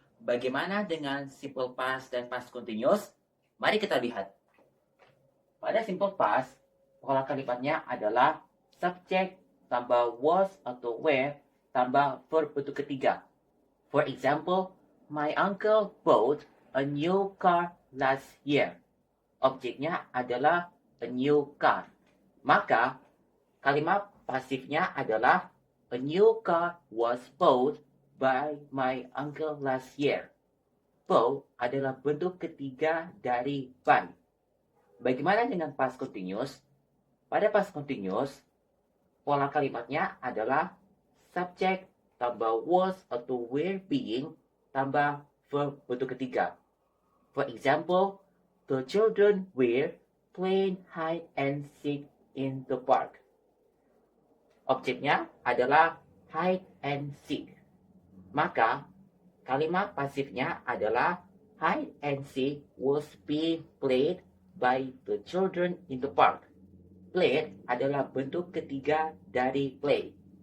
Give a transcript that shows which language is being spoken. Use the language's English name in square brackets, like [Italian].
[Indonesian] Bagaimana dengan simple past dan past continuous? Mari kita lihat. Pada simple past, pola kalimatnya adalah subject tambah was atau were tambah verb bentuk ketiga. [English] For example, my uncle bought a new car last year. [Indonesian] Objeknya adalah [English] a new car. [Indonesian] Maka kalimat pasifnya adalah [English] a new car was bought by my uncle last year. [Indonesian] Bought adalah bentuk ketiga dari by. Bagaimana dengan past continuous? Pada past continuous, pola kalimatnya adalah subject tambah was atau were being tambah verb bentuk ketiga. [English] For example, the children were playing hide and seek in the park. [Indonesian] Objeknya adalah [English] hide and seek. [Indonesian] Maka kalimat pasifnya adalah [English] hide and seek was being played by the children in the park. [Indonesian] Play adalah bentuk ketiga dari play.